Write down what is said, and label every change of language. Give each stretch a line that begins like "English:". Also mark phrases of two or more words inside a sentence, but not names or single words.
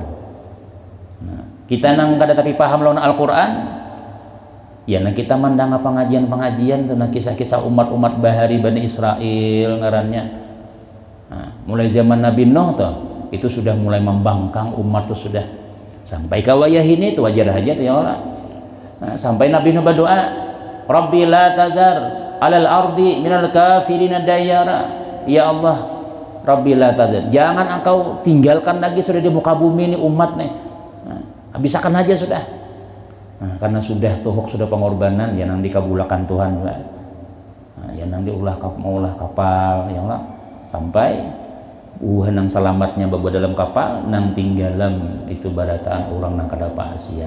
Banjar: Nah, kita nang kada tapi paham lawan Al-Quran ya nah kita mandang pengajian-pengajian tuh nah kisah-kisah umat-umat bahari Bani Israel ngarannya. Nah, mulai zaman Nabi Nuh tuh itu sudah mulai membangkang umat tuh sudah sampai ke wayah ini tuh wajar aja tuh ya Allah. Nah, sampai Nabi Nuh berdoa
Arabic: رب لا تذر على الأرض من الكافرين ديارا. يا الله رب لا تذر,
Banjar: jangan engkau tinggalkan lagi sudah di muka bumi ini umat nih. Nah, habisakan aja sudah. Nah, karena sudah tuhuk sudah pengorbanan ya nang dikabulakan Tuhan. Nah, ya nang diulah kapal ya Allah sampai nang selamatnya bawa dalam kapal nang tinggalam itu barataan orang nang kada pasian.